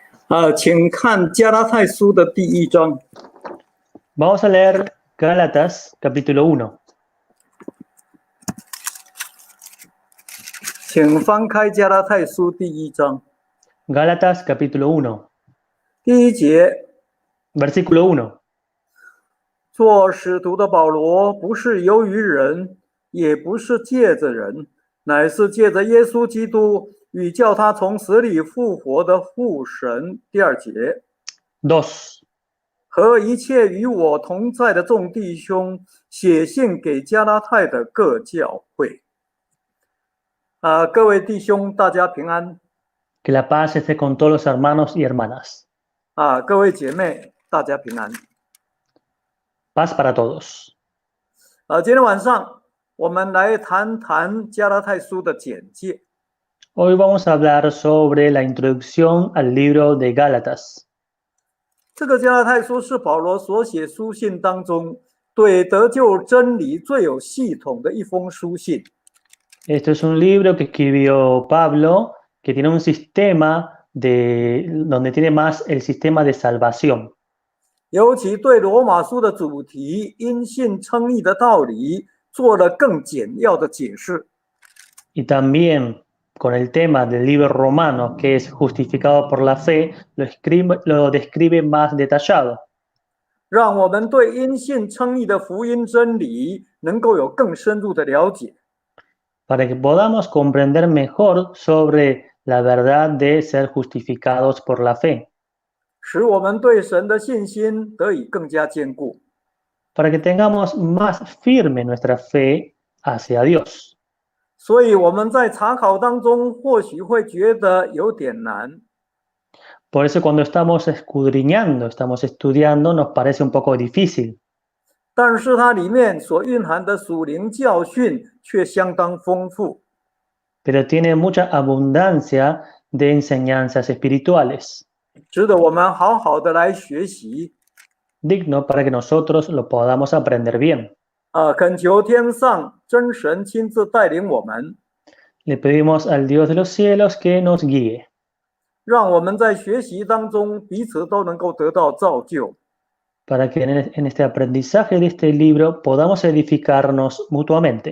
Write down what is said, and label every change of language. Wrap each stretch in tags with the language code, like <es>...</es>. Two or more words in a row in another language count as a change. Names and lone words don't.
<zh>请看加拉太书的第1章。</zh> <es>Vamos a leer Gálatas capítulo 1.</es> <zh>请翻开加拉太书第1章</zh> <es>Gálatas capítulo 1,</es> <zh>第1节。</zh> <es>versículo 1.</es> <zh>做使徒的保罗，不是由于人，也不是借着人，乃是借着耶稣基督与叫他从死里复活的父神。第2节。</zh> <es>2.</es> <zh>和一切与我同在的众弟兄，写信给加拉太的各教会。各位弟兄，大家平安。</zh> <es>Que la paz esté con todos los hermanos y hermanas.</es> <zh>各位姐妹，大家平安。</zh> <es>Paz para todos.</es> <zh>今天晚上我们来谈谈加拉太书的简介。</zh> <es>Hoy vamos a hablar sobre la introducción al libro de Gálatas.</es> <zh>这个加拉太书是保罗所写书信当中对得救真理最有系统的一封书信。</zh> <es>Esto es un libro que escribió Pablo, que tiene un sistema donde tiene más el sistema de salvación.</es> <zh>尤其对罗马书的主题因信称义的道理做了更简要的解释。</zh> <es>Y también con el tema del libro romano, que es justificado por la fe, lo describe más detallado.</es> <zh>让我们对因信称义的福音真理能够有更深入的了解。</zh> <es>Para que podamos comprender mejor sobre la verdad de ser justificados por la fe.</es> <zh>使我们对神的信心得以更加坚固。</zh> <es>Para que tengamos más firme nuestra fe hacia Dios.</es> <zh>所以我们在查考当中或许会觉得有点难。</zh> <es>Por eso cuando estamos escudriñando, estamos estudiando, nos parece un poco difícil.</es> <zh>但是它里面所蕴含的属灵教训却相当丰富。</zh> <es>Pero tiene mucha abundancia de enseñanzas espirituales.</es> <zh>值得我们好好的来学习。</zh> <es>Digno para que nosotros lo podamos aprender bien.</es> <zh>恳求天上真神亲自带领我们，</zh> <es>Le pedimos al Dios de los cielos que nos guíe.</es> <zh>让我们在学习当中彼此都能够得到造就。</zh> <es>Para que en este aprendizaje de este libro podamos edificarnos mutuamente.</es>